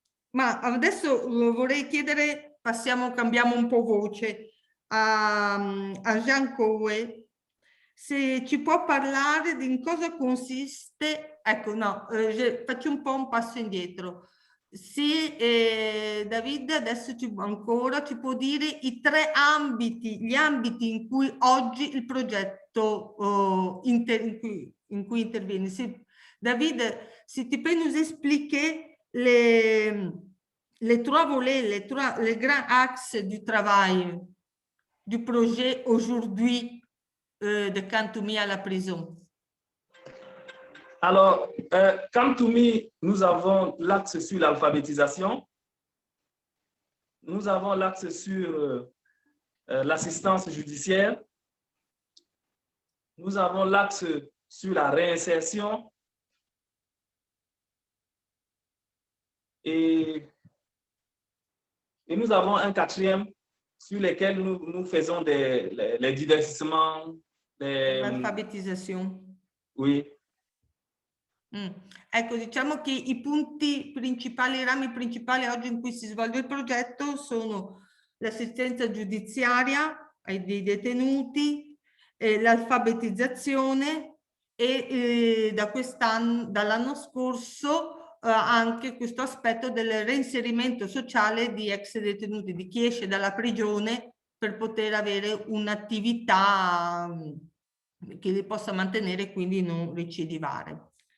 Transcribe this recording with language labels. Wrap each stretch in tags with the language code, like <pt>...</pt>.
<it>Ma adesso vorrei chiedere, cambiamo un po' voce, a Jean Coué, se ci può parlare di in cosa consiste, ecco no, faccio un po' un passo indietro. Se David adesso ci può dire i tre ambiti, gli ambiti in cui oggi il progetto in cui interviene. Se</it> <fr>David, si tu peux nous expliquer les trois volets, les grands axes du travail, du projet aujourd'hui de Come to Me à la prison. Alors, Come to Me, nous avons l'axe sur l'alphabétisation. Nous avons l'axe sur l'assistance judiciaire. Nous avons l'axe sur la réinsertion. Et nous avons un quatrième sur lequel nous faisons les divertissements.</fr> <it>L'alphabetizzazione.</it> <fr>Oui.</fr> <it>Ecco, diciamo che i punti principali, i rami principali oggi in cui si svolge il progetto sono l'assistenza giudiziaria dei detenuti, l'alfabetizzazione e dall'anno scorso anche questo aspetto del reinserimento sociale di ex detenuti, di chi esce dalla prigione per poter avere un'attività che li possa mantenere e quindi non recidivare.</it>